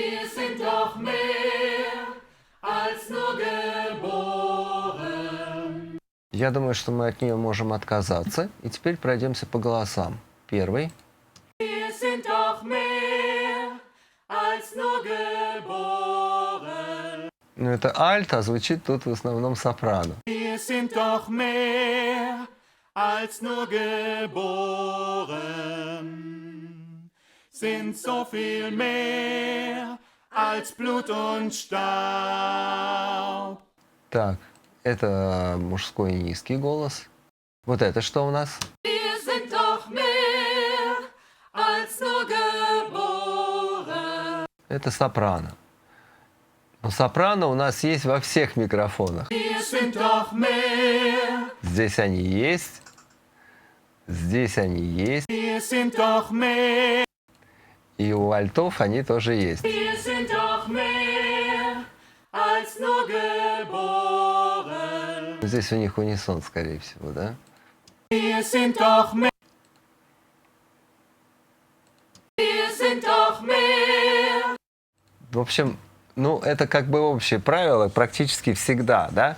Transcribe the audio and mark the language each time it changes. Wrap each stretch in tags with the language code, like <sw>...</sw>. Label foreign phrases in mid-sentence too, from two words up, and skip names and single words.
<ru>Я думаю, что мы от нее можем отказаться. И теперь пройдемся по голосам. Первый. Ну, это альт, а звучит тут в основном сопрано.</ru> <de>Sind so viel mehr als Blut und Staub.</de> <ru>Так, это мужской низкий голос. Вот это что у нас?</ru> <de>Wir sind doch mehr als nur geboren.</de> <ru>Это сопрано. Но сопрано у нас есть во всех микрофонах.</ru> <de>Wir sind doch mehr.</de> <ru>Здесь они есть. Здесь они есть.</ru> <de>Wir sind doch mehr.</de> <ru>И у альтов они тоже есть. Здесь у них унисон, скорее всего, да? В общем, ну, это как бы общее правило практически всегда, да?</ru>